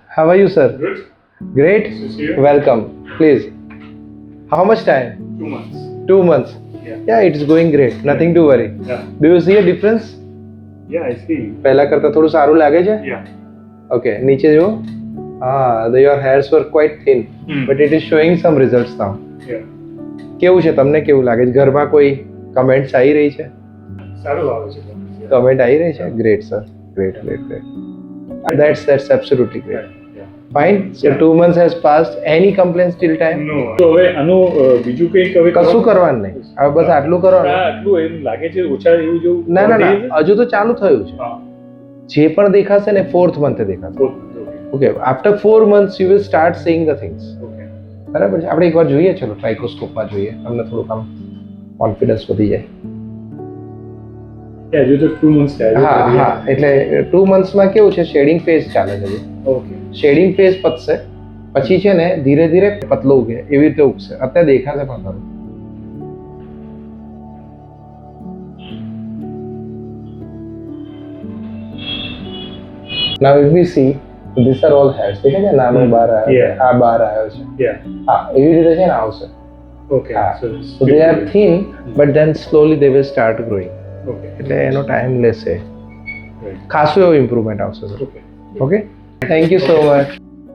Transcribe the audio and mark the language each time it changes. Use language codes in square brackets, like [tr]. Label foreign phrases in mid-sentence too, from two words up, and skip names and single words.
[en] How are you, sir? Good. Great. Nice to see you. Welcome. Please. How much time? 2 months. 2 months. Yeah. Yeah, it's going great. Nothing to worry. Yeah. Do you see a difference? Yeah, I see. [gu] પહેલા કરતાં થોડું સારું લાગે છે? [en] Yeah. [gu] Okay. નીચે જુઓ. [en] Your hairs were quite thin, but it is showing some results now. Yeah. [gu] કેવું છે તમને કેવું લાગે છે? ઘરમાં કોઈ કમેન્ટ્સ આવી રહી છે? સારું આવે છે તમને. Yeah. કમેન્ટ આવી રહી છે? [en] great sir. [gu] ગ્રેટ. [en] That's absolutely great. Yeah. Fine. So Yeah. 2 months has passed. Any complaints till time? No. [gu] તો હવે આનું બીજું કંઈક હવે કશું કરવાનું નહીં. હવે બસ આટલું કરવાનું. આટલું એમ લાગે છે ઓછા એવું જેવું ના હજુ તો ચાલુ થયું છે. હા. જે પણ દેખાશે ને 4th મંથે દેખાશે. [en] okay after 4 months you will start seeing the things. ઓકે. [gu] બરાબર છે. આપણે એકવાર જોઈએ, ચલો ટ્રાઇકોસ્કોપમાં જોઈએ, તમને થોડુંક આમ કોન્ફિડન્સ વધી જાય. હજુ તો 2 months થયા. હા એટલે 2 monthsમાં કેવું છે, [en] shedding phase [gu] ચાલે છે. ઓકે. [en] shedding phase [gu] પતશે પછી છે ને ધીરે ધીરે પતલો ઉગે, એવી રીતે ઉગશે. અત્યારે દેખાશે પણ ખરું. [en] Now if we see, these are all hairs. [gu] દેખાય છે નાનો બહાર આવ્યો છે, આ બહાર આવ્યો છે. [en] Yeah. [gu] હા એવી રીતે છે ને આવશે. [en] Okay. [gu] હા. [en] So So they are thin, but then slowly they will start growing. Okay. [gu] એટલે એનો ટાઈમ લેશે. [en] Right. [gu] ખાસું એવું ઇમ્પ્રુવમેન્ટ આવશે. [en] Okay. okay thank you so much.